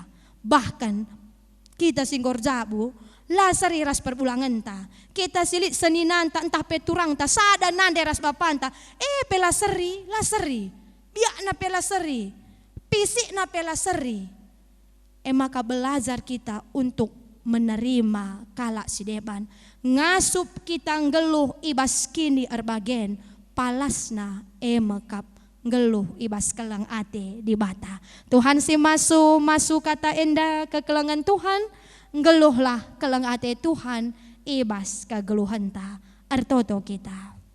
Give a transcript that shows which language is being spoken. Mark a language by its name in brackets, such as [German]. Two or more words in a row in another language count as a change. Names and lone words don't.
[Batak Karo] Bahkan kita singgor jabu, la seri ras perbulangan ta. Kita silit seninan ta entah peturang ta, sada nande ras bapanta. Pela seri, la seri. Biak na pela seri, pisik na pela seri. [Indonesian] Maka belajar kita untuk menerima [Batak Karo] kala si deban. Ngasup kita ngeluh ibas kini erbagen, palasna mekap ngeluh ibas kelang ate di bata. Tuhan si masu kata enda kekelengan Tuhan, ngeluhlah kelang ate Tuhan ibas kegeluhan ta artoto kita.